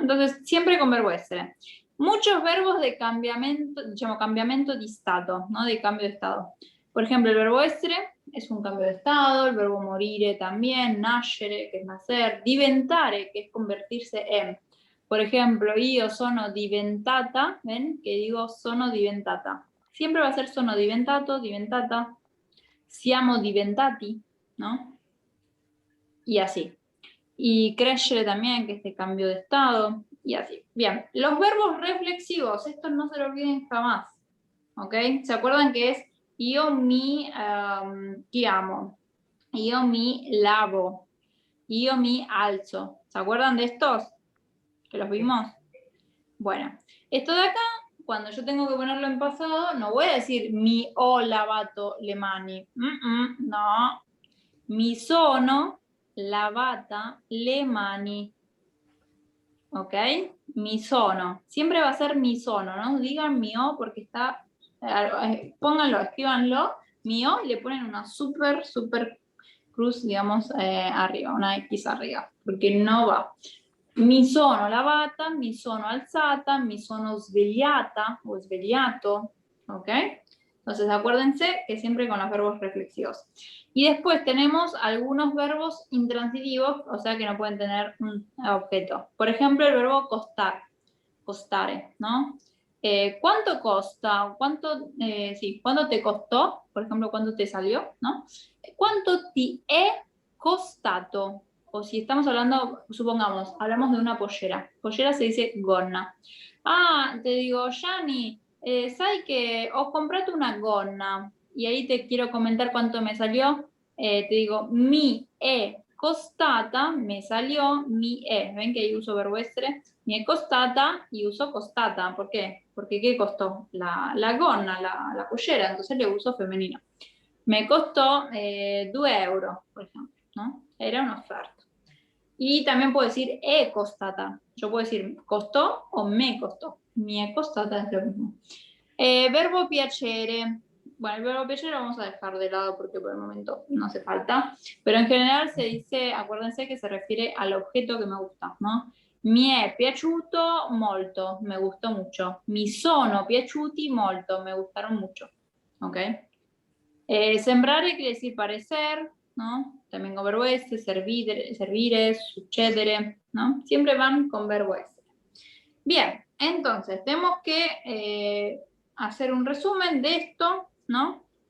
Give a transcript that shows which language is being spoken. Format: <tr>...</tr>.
<es>Entonces, siempre con verbo essere. Muchos verbos de</es> <it>cambiamento, diciamo cambiamento di stato,</it> <es>¿no? De cambio de estado. Por ejemplo, el verbo essere es un cambio de estado, el verbo morire también, nascere, que es nacer, diventare, que es convertirse en. Por ejemplo,</es> <it>io sono diventata,</it> <es>¿ven? Que digo sono diventata. Siempre va a ser</es> <it>sono diventato, diventata, siamo diventati,</it> <es>¿no? Y así. Y crescere también, que es de cambio de estado. y así. Bien, los verbos reflexivos, estos no se lo olviden jamás, ¿ok? ¿Se acuerdan que es</es> <it>io mi chiamo, io mi lavo, io mi alzo?</it> <es>¿Se acuerdan de estos? ¿Que los vimos? Bueno, esto de acá, cuando yo tengo que ponerlo en pasado, no voy a decir</es> <it>mi ho lavato le mani. No. Mi sono lavata le mani. ¿Ok? Mi sono.</it> <es>Siempre va a ser mi sono, ¿no? Digan mi o porque está... pónganlo, escríbanlo. Mi o le ponen una super cruz, digamos, arriba, una X arriba, porque no va.</es> <it>Mi sono lavata, mi sono alzata, mi sono svegliata o svegliato, ¿ok?</it> <es>Entonces acuérdense que siempre con los verbos reflexivos. Y después tenemos algunos verbos intransitivos, o sea que no pueden tener un objeto. Por ejemplo, el verbo costar, costare, ¿no? ¿Cuánto costa? ¿Cuánto te costó? Por ejemplo, ¿cuánto te salió? ¿No? ¿Cuánto</es> <it>ti è costato?</it> <es>O si estamos hablando, supongamos, hablamos de una pollera. Pollera se dice gonna. Ah, te digo,</es> <it>Gianni, sai che ho comprato una gonna.</it> <es>Y ahí te quiero comentar cuánto me salió. Te digo,</es> <it>mi è costata,</it> <es>me salió,</es> <it>mi è.</it> <es>¿Ven que ahí uso verbo essere?</es> <it>Mi è costata</it> <es>y uso</es> <it>costata.</it> <es>¿Por qué? Porque ¿qué costó? La gonna, la pollera, entonces le uso femenino. Me costó 2 euros, por ejemplo, ¿no? Era una oferta. Y también puedo decir è costata. Yo puedo decir costó o me costó.</es> <it>Mi è costata</it> <es>es lo mismo. Verbo piacere. Bueno, el verbo piacere lo vamos a dejar de lado porque por el momento no hace falta. Pero en general se dice, acuérdense que se refiere al objeto que me gusta, ¿no?</es> <it>Mi è piaciuto molto,</it> <es>me gustó mucho.</es> <it>Mi sono piaciuti molto,</it> <es>me gustaron mucho. ¿Ok? Sembrare quiere decir parecer, ¿no? También con verbo essere, servire, succedere, ¿no? Siempre van con verbo essere. Bien, entonces tenemos que hacer un resumen de esto, ¿no?</es>